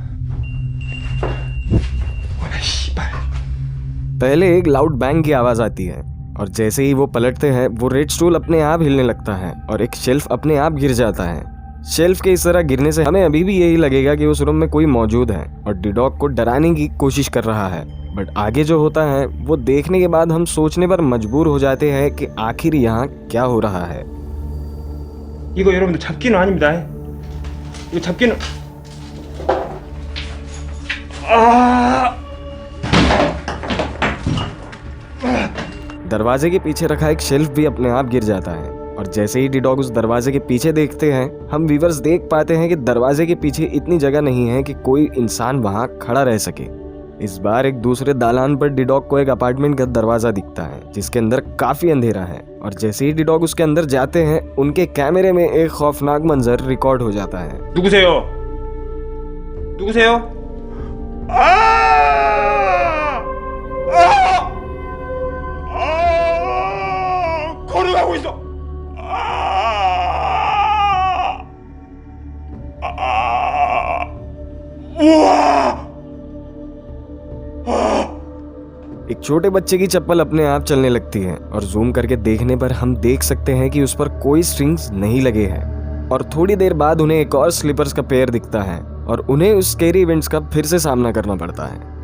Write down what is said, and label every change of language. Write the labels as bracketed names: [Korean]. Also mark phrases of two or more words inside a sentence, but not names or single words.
[Hindi] पहले एक [English] loud bang [Hindi] की आवाज आती है और जैसे ही वो पलटते हैं, वो [English] red stool [Hindi] अपने आप हिलने लगता है और एक शेल्फ अपने आप गिर जाता है। शेल्फ के इस तरह गिरने से हमें अभी भी यही लगेगा कि उस रूम में कोई मौजूद है और डी-डॉग को डराने की कोशिश कर रहा है। बट आगे जो होता है वो देखने के बाद हम सोचने पर मजबूर हो जाते हैं कि आखिर यहाँ क्या हो रहा है। [Korean] 이거 여러분들 잡기는 아닙니다. 이거 잡기는 [Hindi] दरवाजे के पीछे रखा एक शेल्फ भी अपने आप गिर जाता है और जैसे ही डी-डॉग उस दरवाजे के पीछे देखते हैं, हम व्यूअर्स देख पाते हैं कि दरवाजे के पीछे इतनी जगह नहीं है कि कोई इंसान वहां खड़ा रह सके। इस बार एक दूसरे दालान पर डी-डॉग को एक अपार्टमेंट का दरवाजा दिखता है जिसके अंदर काफी अंधेरा है और जैसे ही डी-डॉग उसके अंदर जाते हैं, उनके कैमरे में एक खौफनाक मंजर रिकॉर्ड हो जाता है। [Korean] 누구세요? 걸어가고 있어. [Hindi] एक छोटे बच्चे की चप्पल अपने आप चलने लगती है और जूम करके देखने पर हम देख सकते हैं कि उस पर कोई स्ट्रिंग्स नहीं लगे हैं और थोड़ी देर बाद उन्हें एक और स्लीपर्स का पेयर दिखता है और उन्हें उस [English] scary events [Hindi] का फिर से सामना करना पड़ता है।